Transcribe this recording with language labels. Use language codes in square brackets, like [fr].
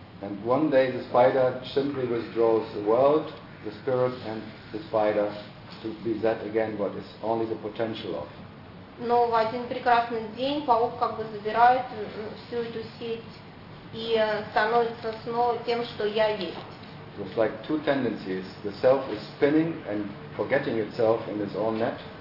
[en] And one day the spider simply withdraws the world, the spirit, and the spider to be that again what is only the potential of. [ru] Но в один прекрасный день паук как бы забирает всю эту сеть и становится снова тем, что я есть. [en] with like two tendencies. The self is spinning and forgetting itself in its own net.